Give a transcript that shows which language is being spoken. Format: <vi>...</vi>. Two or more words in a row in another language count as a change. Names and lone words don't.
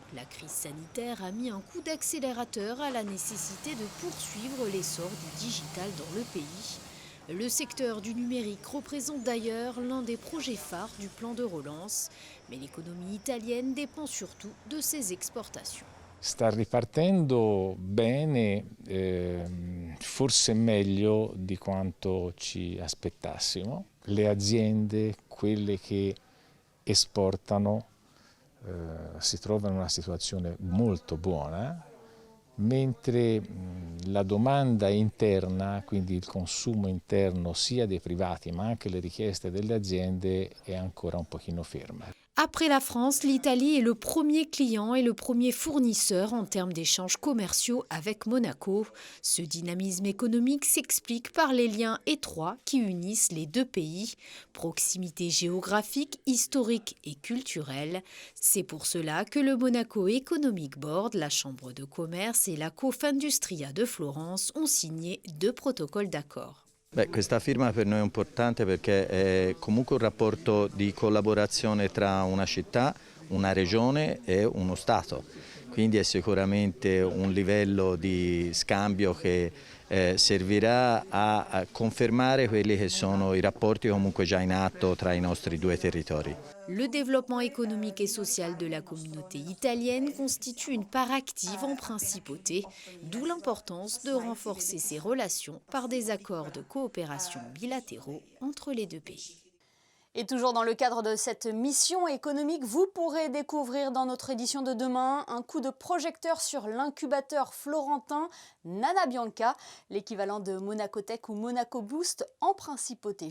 <fr>La crise sanitaire a mis un coup d'accélérateur à la nécessité de poursuivre l'essor du digital dans le pays. Le secteur du numérique représente d'ailleurs l'un des projets phares du plan de relance, mais l'économie italienne dépend surtout de ses exportations.</fr> <it>Sta ripartendo bene, forse meglio di quanto ci aspettassimo. Le aziende, quelle che esportano, si trovano in una situazione molto buona mentre la domanda interna, quindi il consumo interno sia dei privati ma anche le richieste delle aziende, è ancora un pochino ferma.</it> <fr>Après la France, l'Italie est le premier client et le premier fournisseur en termes d'échanges commerciaux avec Monaco. Ce dynamisme économique s'explique par les liens étroits qui unissent les deux pays. Proximité géographique, historique et culturelle. C'est pour cela que le Monaco Economic Board, la Chambre de commerce et la Confindustria de Florence ont signé 2 protocoles d'accord.</fr> <it>Questa firma per noi è importante perché è comunque un rapporto di collaborazione tra una città, una regione e uno Stato, quindi è sicuramente un livello di scambio che servirà a confermare quelli che sono i rapporti comunque già in atto tra i nostri 2 territori.</it> <fr>Le développement économique et social de la communauté italienne constitue une part active en principauté, d'où l'importance de renforcer ces relations par des accords de coopération bilatéraux entre les 2 pays. Et toujours dans le cadre de cette mission économique, vous pourrez découvrir dans notre édition de demain un coup de projecteur sur l'incubateur florentin Nana Bianca, l'équivalent de Monacotech ou Monaco Boost en principauté.</fr>